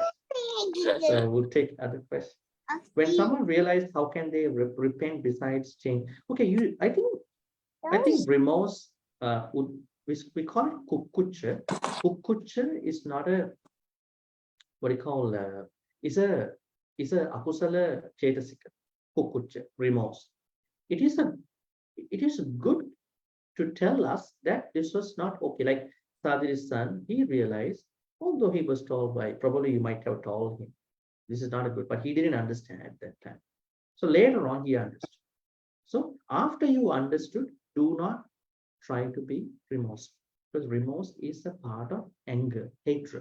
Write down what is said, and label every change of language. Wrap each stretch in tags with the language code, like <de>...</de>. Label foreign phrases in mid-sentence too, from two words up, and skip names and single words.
<en>So we'll take other questions. When someone realized, how can they repent besides change? Okay, I think remorse we call it kukucha. Kukucha is not a, what do you call, is a is a</en> <pi>akusala chetasika,</pi> <en>kukucha, remorse. It is good to tell us that this was not okay. Like Sadhiri's son, he realized, although he was told by, probably you might have told him, this is not a good, but he didn't understand at that time. So later on, he understood. So after you understood, do not try to be remorseful, because remorse is a part of anger, hatred.</en>